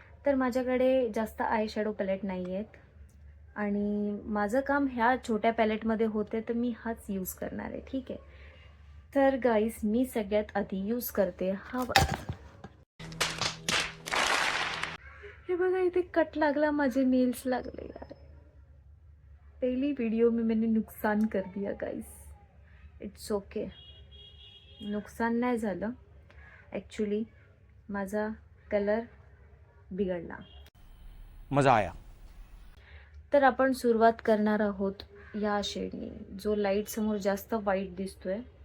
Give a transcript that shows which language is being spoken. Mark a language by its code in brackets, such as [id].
[mr] तर माझ्याकडे जास्त आय शॅडो पॅलेट नाही आहेत, आणि माझं काम ह्या छोट्या पॅलेटमध्ये होते, तर मी हाच यूज करणार आहे. ठीक आहे. तर गाईस मी सगळ्यात आधी यूज करते हा. हे बघा, इथे कट लागला, माझे नेल्स लागले यार. [hi] पहली वीडियो में मैंने नुकसान कर दिया गाइस. [mr] इट्स ओके, नुकसान नाही झालं. ॲक्च्युली माझा कलर बिघडला. [hi] मजा आया. [mr] तर आपण सुरुवात करणार आहोत या शेडनी, जो लाईट समोर जास्त वाईट दिसतोय.